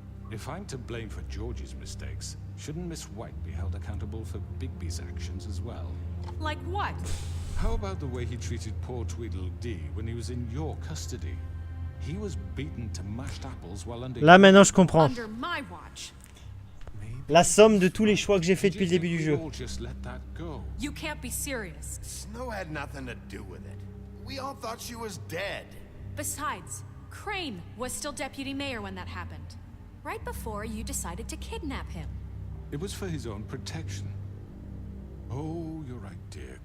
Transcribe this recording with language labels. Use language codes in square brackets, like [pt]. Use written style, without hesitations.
[en] If I'm to blame for Georgie's mistakes, shouldn't Miss White be held accountable for Bigby's actions as well? Like what? How about the way he treated poor Tweedledee when he was in your custody? He was beaten to mashed apples while under... [fr] Là maintenant je comprends. [en] Under my watch. [fr] La somme de tous les choix que j'ai fait depuis le début du jeu. [en] You can't be serious. Snow had nothing to do with it. We all thought she was dead. Besides, Crane was still deputy mayor when that happened. Right before you decided to kidnap him. It was for his own protection. Oh, you're right, dear.